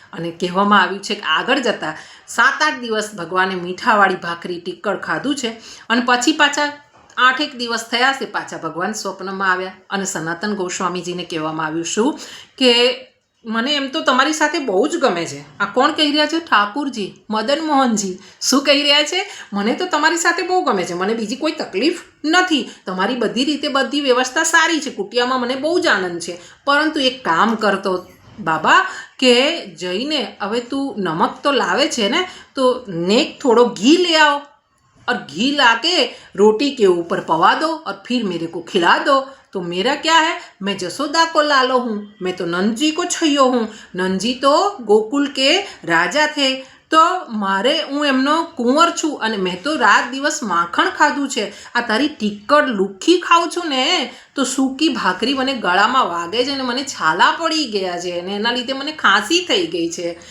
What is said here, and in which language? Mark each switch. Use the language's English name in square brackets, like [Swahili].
[Gujarati] અને કહેવામાં આવ્યું છે કે આગળ જતાં 7-8 દિવસ ભગવાને મીઠાવાળી ભાખરી ટીક્કડ ખાધું છે અને પછી પાછા 8-1 દિવસ થયા છે, પાછા ભગવાન સ્વપ્નમાં આવ્યા અને સનાતન ગોસ્વામીજીને કહેવામાં આવ્યું શું કે મને એમ તો તમારી સાથે બહુ જ ગમે છે. આ કોણ કહી રહ્યા છે? ઠાકુરજી, મદન મોહનજી. શું કહી રહ્યા છે? મને તો તમારી સાથે બહુ ગમે છે, મને બીજી કોઈ તકલીફ નથી, તમારી બધી રીતે બધી વ્યવસ્થા સારી છે, કુટિયામાં મને બહુ જ આનંદ છે. પરંતુ એક કામ કરતો બાબા કે જઈને હવે તું નમક તો લાવે છે ને, તો [Hindi] नेक थोड़ो घी ले आओ और घी लाके रोटी के ऊपर पवा दो और फिर मेरे को खिला दो. तो मेरा क्या है, मैं जसोदा को लालो हूँ, मैं तो नंदजी को छैयो हूँ. नंदजी तो गोकुल के राजा थे, [Gujarati] તો મારે હું એમનો કુંવર છું અને મેં તો રાત દિવસ માખણ ખાધું છે. આ તારી ટીકડ લુખ્ખી ખાઉં છું ને તો સૂકી ભાખરી મને ગળામાં વાગે છે અને મને છાલા પડી ગયા છે અને એના લીધે મને ખાંસી થઈ ગઈ છે.